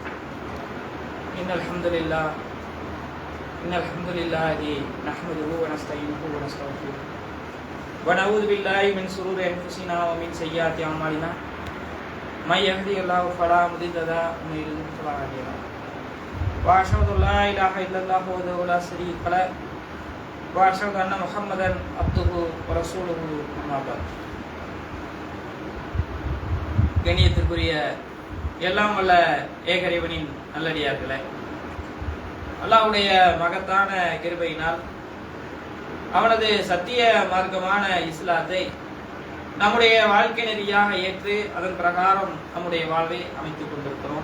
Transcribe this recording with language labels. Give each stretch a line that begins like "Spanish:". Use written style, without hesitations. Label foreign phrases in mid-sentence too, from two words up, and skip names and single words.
Arabic: إن الحمد لله نحمده ونستعينه ونستغفره ونعوذ بالله من شرور أنفسنا ومن سيئات أعمالنا من يهده الله فلا مضل له ومن يضلل فلا هادي له وأشهد أن لا إله إلا الله وحده لا شريك له وأشهد أن محمدا عبده ورسوله أما بعد.
Tamil: கண்ணியத்திற்குரிய எல்லாம் வல்ல ஏகரைவனின் நல்லடியார்களே, அல்லாஹ்வுடைய மகத்தான கிருபையினால் அவனது சத்திய மார்க்கமான இஸ்லாத்தை நம்முடைய வாழ்க்கை நெறியாக ஏற்று அதன் பிரகாரம் நம்முடைய வாழ்வை அமைத்துக் கொண்டிருக்கிறோம்.